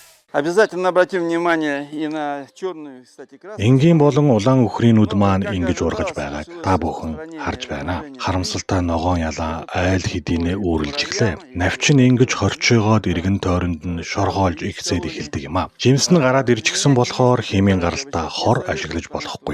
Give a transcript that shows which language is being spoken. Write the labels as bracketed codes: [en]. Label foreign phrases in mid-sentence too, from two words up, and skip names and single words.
[ru] Обязательно обратим внимание и на черную, кстати, красную. [mn] Энгийн болон улаан үхрийнүүд маань ингэж ургаж байгааг та бүхэн харж байна. Харамсалтай ногоон ялаа айл хэдийнэ үүрлж эхлэв. Навчин ингэж хорчоогоод иргэн тойронд нь шоргоолж ихсээд эхэлдэг юм а. Жимс нь гараад ирчихсэн болохоор химийн гаралтай хор ашиглаж болохгүй.